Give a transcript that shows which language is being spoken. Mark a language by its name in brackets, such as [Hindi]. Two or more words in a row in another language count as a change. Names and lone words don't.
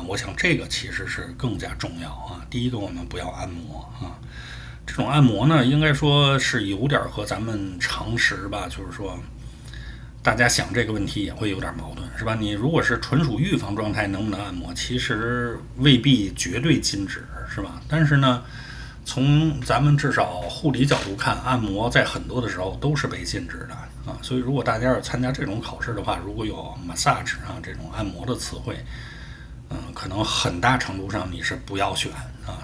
[Chinese] 我想這個其實是更加重要啊。第一個，我們不要按摩啊。這種按摩呢，應該說是有點和咱們常識吧，就是說大家想這個問題也會有點矛盾，是吧？你如果是純屬預防狀態，能不能按摩？其實未必絕對禁止，是吧？但是呢，從咱們至少護理角度看，按摩在很多的时候都是被禁止的啊。所以如果大家要參加這種考試的話，如果有 massage 啊這種按摩的詞彙，可能很大程度上你是不要選啊。